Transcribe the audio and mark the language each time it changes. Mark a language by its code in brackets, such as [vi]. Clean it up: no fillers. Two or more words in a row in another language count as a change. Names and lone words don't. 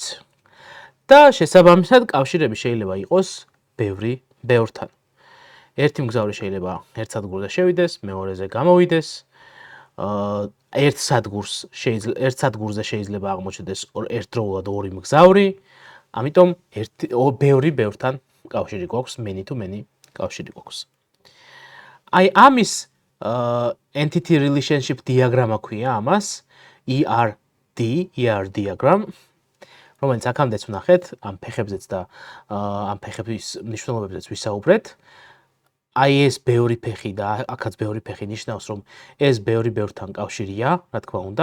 [ka] და შესაბამისად კავშირები შეიძლება იყოს ბევრთან. ერთი მგზავრი შეიძლება ერთ სადგურზე შევიდეს, მეორეზე გამოვიდეს. ერთ სადგურზე შეიძლება აღმოჩნდეს ერთდროულად ორი მგზავრი. ამიტომ ბევრი ბევრთან კავშირი გვაქვს, [en] many to many [ka] კავშირი გვაქვს. აი ამის [en] entity relationship diagram [ka] ქვია ამას, [en] ERD diagram, [ka] რომელიც აქამდეც ვნახეთ, ამ ფეხებზეც და ამ ფეხების მნიშვნელობებზეც ვისაუბრეთ. აი ეს ბევრი ფეხი და აქაც ბევრი ფეხი ნიშნავს, რომ ეს ბევრი ბევრთან კავშირია, რა თქმა უნდა.